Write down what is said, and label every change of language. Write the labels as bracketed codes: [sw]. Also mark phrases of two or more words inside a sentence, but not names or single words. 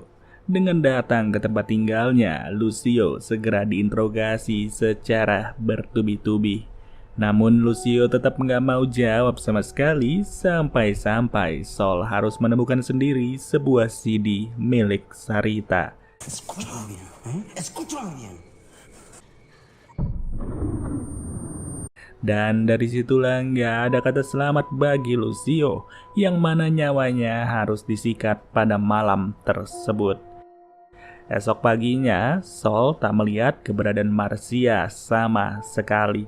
[id] Dengan datang ke tempat tinggalnya, Lucio segera diinterogasi secara bertubi-tubi. Namun Lucio tetap nggak mau jawab sama sekali sampai-sampai Sol harus menemukan sendiri sebuah CD milik Sarita. [es] Escúchame bien, ¿eh? Escúchame bien. [id] Dan dari situlah nggak ada kata selamat bagi Lucio, yang mana nyawanya harus disikat pada malam tersebut. Esok paginya, Sol tak melihat keberadaan Marcia sama sekali.